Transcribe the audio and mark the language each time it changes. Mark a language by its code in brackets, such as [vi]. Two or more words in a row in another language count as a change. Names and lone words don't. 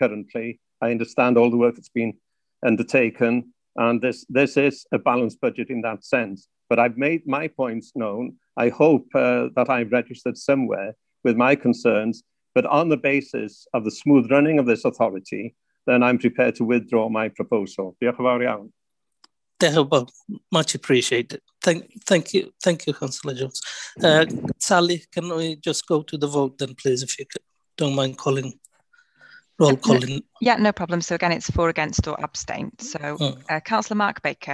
[en] I understand all the work that's been undertaken, and this is a balanced budget in that sense. But I've made my points known. I hope that I've registered somewhere with my concerns, but on the basis of the smooth running of this authority, then I'm prepared to withdraw my proposal. [cy] Diolch yn fawr iawn. [en] Well, much appreciated. Thank you, Councillor Jones. Sally, can we just go to the vote then, please, if you don't mind calling, roll calling. Yeah, no problem. So again, it's for, against, or abstain. So Councillor Mark Baker.